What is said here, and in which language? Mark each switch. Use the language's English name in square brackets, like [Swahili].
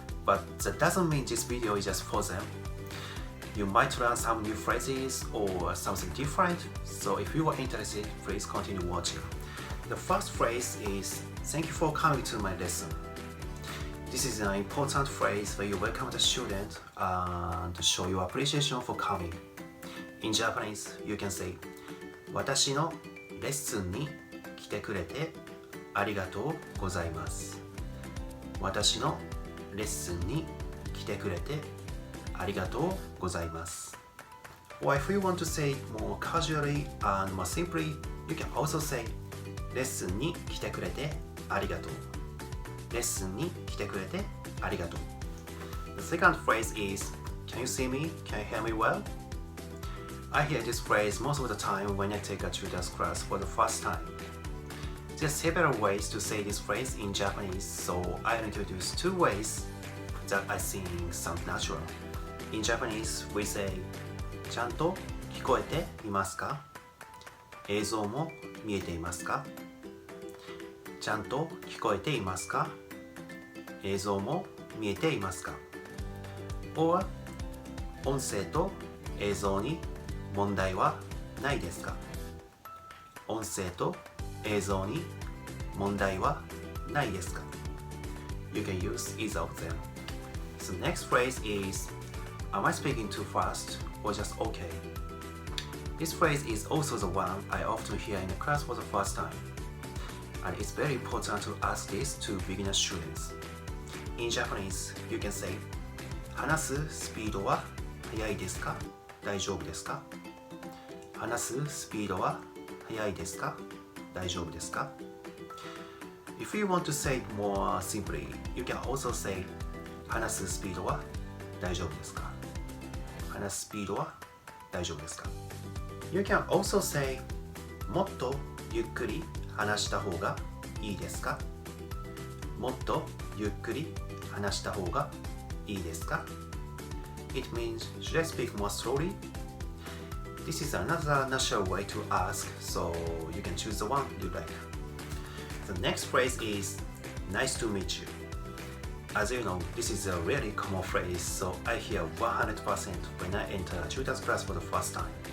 [English] But that doesn't mean this video is just for them. You might learn some new phrases or something different, so if you are interested, please continue watching. The first phrase is "Thank you for coming to my lesson." This is an important phrase where you welcome the student and show your appreciation for coming. In Japanese, you can say [Japanese] 私のレッスンに来てくれてありがとうございます。私のレッスンに来てくれてありがとうございます。 [English] Or if you want to say it more casually and more simply, you can also say [Japanese] レッスンに来てくれてありがとう。レッスンに来てくれてありがとう。 [English] The second phrase is Can you see me? Can you hear me well? I hear this phrase most of the time when I take a tutor's class for the first time. There are several ways to say this phrase in Japanese, so I'll introduce two ways that I think sound natural. In Japanese, we say [Japanese] ちゃんと聞こえていますか？映像も見えていますか？ちゃんと聞こえていますか？映像も見えていますか？ [English] Or [Japanese] 音声と映像に問題はないですか？音声と映像に問題はないですか？ [English] You can use either of them. The next phrase is Am I speaking too fast or just okay? This phrase is also the one I often hear in the class for the first time. And it's very important to ask this to beginner students. In Japanese, you can say [Japanese] 話すスピードは速いですか？大丈夫ですか？話すスピードは速いですか？大丈夫ですか？ [English] If you want to say it more simply, you can also say [Japanese] 話すスピードは大丈夫ですか？話すスピードは大丈夫ですか？ [English] You can also say [Japanese] もっとゆっくり話した方がいいですか？もっとゆっくり話した方がいいですか？ [English] It means, should I speak more slowly? This is another natural way to ask, so you can choose the one you like. The next phrase is nice to meet you. As you know, this is a really common phrase, so I hear 100% when I enter a tutor's class for the first time.